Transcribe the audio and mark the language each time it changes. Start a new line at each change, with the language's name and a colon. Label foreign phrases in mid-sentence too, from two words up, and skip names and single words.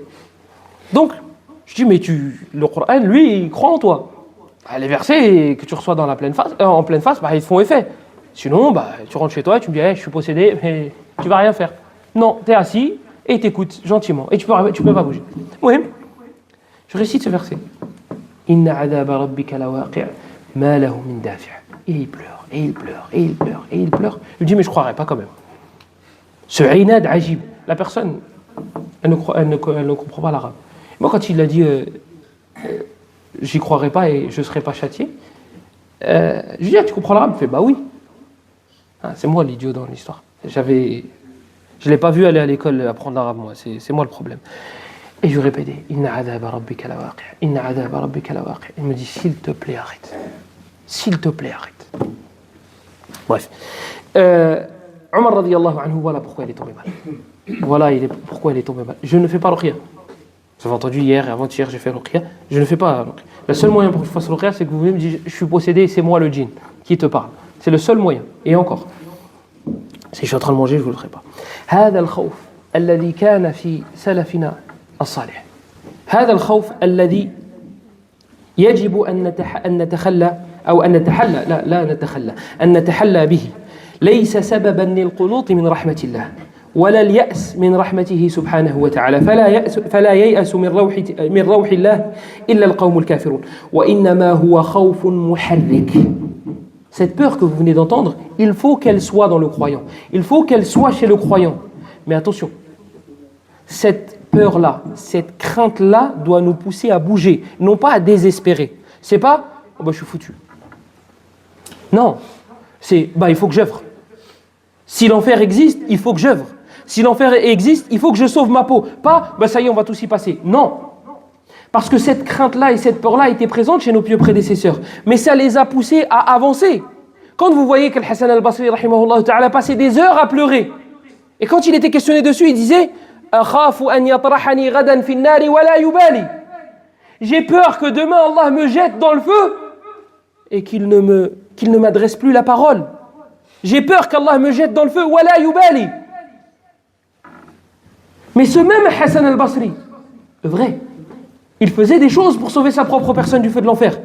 French: Donc, je dis, mais le Coran, lui, il croit en toi. Les versets que tu reçois en pleine face, ils font effet. Sinon, tu rentres chez toi et tu me dis, hey, je suis possédé, mais tu vas rien faire. Non, tu es assis et t'écoutes gentiment. Et tu peux pas bouger. Oui. Je récite ce verset.
Arabic: إن عذاب ربك لواقع ما له من دافع'.
French: Et il pleure, et il pleure, et il pleure, et il pleure. Je lui dis, mais je ne croirais pas quand même. Ce
Arabic: عناد عجيب,
French: la personne, elle ne comprend pas l'arabe. Moi, quand il a dit, j'y croirais pas et je ne serais pas châtié, je lui dis, tu comprends l'arabe? Il fait, bah oui. C'est moi l'idiot dans l'histoire. Je ne l'ai pas vu aller à l'école apprendre l'arabe, moi. C'est moi le problème. Et je répétais,
Arabic: إن عذاب ربك لواقع إن عذاب ربك لواقع'.
French: Il me dit, s'il te plaît, arrête. S'il te plaît, arrête. Bref. Omar
Arabic: رضي الله عنه,
French: voilà pourquoi il est tombé mal. Pourquoi il est tombé mal. Je ne fais pas ruqya. Vous avez entendu hier et avant-hier, j'ai fait ruqya. Je ne fais pas ruqya. Le seul moyen pour que je fasse ruqya, c'est que vous venez me dire, je suis possédé et c'est moi le djinn qui te parle. C'est le seul moyen. Et encore. Si je suis en train de manger, je ne vous le ferai pas.
Arabic: هذا الخوف الذي كان في سلفنا الصالح. هذا الخوف الذي يجب أن نتخلى أو أن نتحلى لا نتخلى أن نتحلى به ليس سببا للقنوط من رحمة الله ولا اليأس من رحمته سبحانه وتعالى فلا ييأس من روح الله إلا القوم الكافرون وإنما هو خوف محرك.
French: Cette peur que vous venez d'entendre, il faut qu'elle soit dans le croyant. Il faut qu'elle soit chez le croyant. Mais attention, cette peur-là, cette crainte-là doit nous pousser à bouger, non pas à désespérer. C'est pas « je suis foutu ». Non, c'est « il faut que j'œuvre ». Si l'enfer existe, il faut que j'œuvre. Si l'enfer existe, il faut que je sauve ma peau. Pas « ça y est, on va tous y passer ». Non. Parce que cette crainte-là et cette peur-là étaient présentes chez nos pieux prédécesseurs. Mais ça les a poussés à avancer. Quand vous voyez que Hassan al-Basri,
Arabic: رحمه الله تعالى,
French: passait des heures à pleurer, et quand il était questionné dessus, il disait «
Arabic: أخاف أن يطرحني غدا في النار ولا يبالي
French: » J'ai peur que demain Allah me jette dans le feu et qu'il ne m'adresse plus la parole. J'ai peur qu'Allah me jette dans le feu.
Arabic: ولا يبالي.
French: Mais ce même Hassan al-Basri, vrai, il faisait des choses pour sauver sa propre personne du feu de l'enfer.